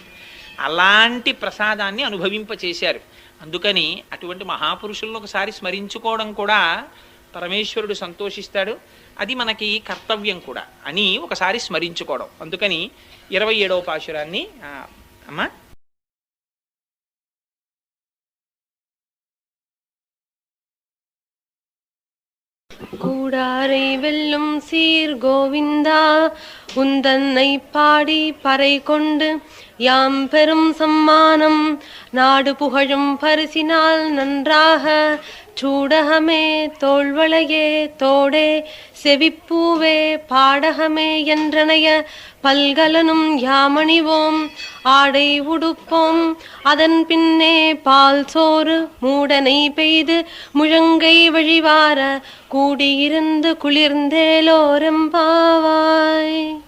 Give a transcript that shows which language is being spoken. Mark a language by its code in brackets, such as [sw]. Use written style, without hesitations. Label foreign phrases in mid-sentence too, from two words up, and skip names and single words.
[te] అలాంటి ప్రసాదాన్ని అనుభవింపచేశారు. అందుకని అటువంటి మహాపురుషులను ఒకసారి స్మరించుకోవడం కూడా పరమేశ్వరుడు సంతోషిస్తాడు. అది మనకి కర్తవ్యం కూడా అని ఒకసారి స్మరించుకోవడం. అందుకని 27వ పాశురాన్ని అమ్మా [ta] கூடாரை வெல்லும் சீர் கோவிந்தா உந்தன்னை பாடி பறை கொண்டு யாம் பெரும் சம்மானம் நாடு புகழும் பரிசினால் நன்றாக சூடகமே தோள்வளையே தோடே செவிப்பூவே பாடகமே என்றனைய பல்கலனும் யாமணிவோம் ஆடை உடுப்போம் அதன் பின்னே பால் சோறு மூடனை பெய்து முழங்கை வழிவார கூடியிருந்து குளிர்ந்தேலோரெம்பாவாய்.